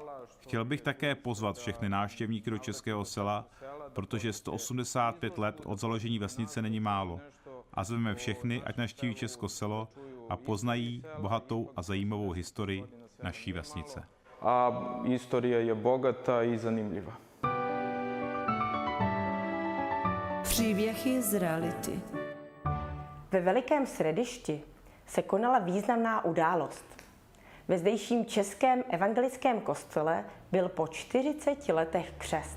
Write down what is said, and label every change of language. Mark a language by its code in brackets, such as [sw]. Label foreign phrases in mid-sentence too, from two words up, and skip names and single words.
[cs] Chtěl bych také pozvat všechny návštěvníky do Českého Sela, protože 185 let od založení vesnice není málo. A zveme všechny, ať navštíví Česko Selo a poznají bohatou a zajímavou historii naší vesnice. [sr] A historia je bogata i zanimljiva. [cs] Příběhy z reality. Ve Velikém Središti se konala významná událost. Ve zdejším českém evangelickém kostele byl po 40 letech křest.